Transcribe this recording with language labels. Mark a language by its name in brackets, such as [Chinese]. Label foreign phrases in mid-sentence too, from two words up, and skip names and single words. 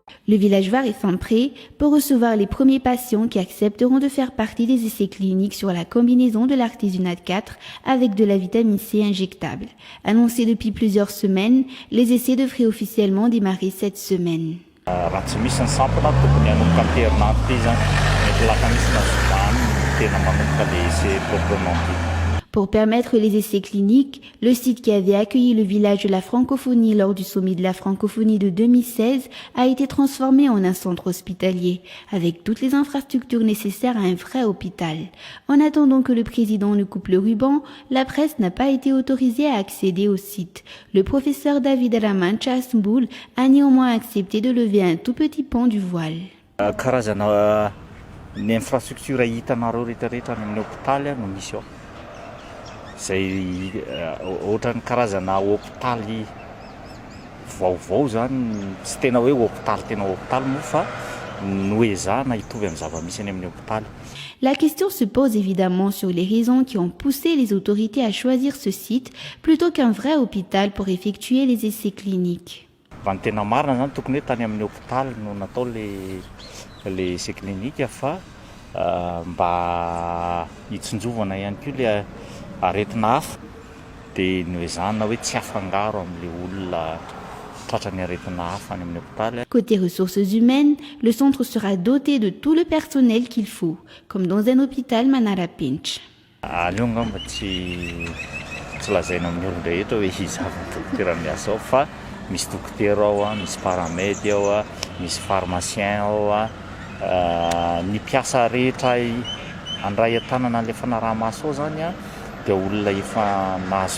[French] Le villageois est fin prêt pour recevoir les premiers patients qui accepteront de faire partie des essais cliniques sur la combinaison de l'artésunate 4 avec de la vitamine C injectable. Annoncé depuis plusieurs semaines, les essais devraient officiellement démarrer cette semaine. [Malagasy] Raha tsy misy ny sampona tokony hanomboka amin'ny herinandro ity zany mety laka misy na zoma ny tena manomboka le [French] essai proprement dit. Pour permettre les essais cliniques, le site qui avait accueilli le village de la francophonie lors du sommet de la francophonie de 2016 a été transformé en un centre hospitalier, avec toutes les infrastructures nécessaires à un vrai hôpital. En attendant que le président ne coupe le ruban, la presse n'a pas été autorisée à accéder au site. Le professeur David Ramancha Asmboul a néanmoins accepté de lever un tout petit pan du voile. [Malagasy] Karazana ny infrastructure hitanareo rehetrarehetra any amin'ny hôpitaly no misy ao. Zay ohatra ny karazana hôpitaly vaovao zany tsy tena hoe hôpitaly moa fa noezahana hitovy amin'ny zava-misy any amin'ny hôpitaly. [French] La question se pose évidemment sur les raisons qui ont poussé les autorités à choisir ce site plutôt qu'un vrai hôpital pour effectuer les essais cliniques. [Malagasy] Fa ny tena marina zany tokony hoe tany amin'ny hôpitaly no natao le [French] essai clinique [Malagasy] fa mba hitsinjovana ihany koa le aretina hafa dia noezahana hoe tsy afangaro amin'le olona tratran'ny aretina hafa any amin'ny hôpitaly. [French] Côté ressources humaines, le centre sera doté de tout le personnel qu'il faut, comme dans un hôpital Manarapench. [Malagasy] Aleo ngamba tsy lazaina amin'ny olona rehetra hoe izy avy dokotera miasa ao fa misy dokotera ao, misy paramedy ao, misy pharmacien ao, ny mpiasa rehetra andray an-tanana le fanaraha-maso ao zany dia olona efa nahazo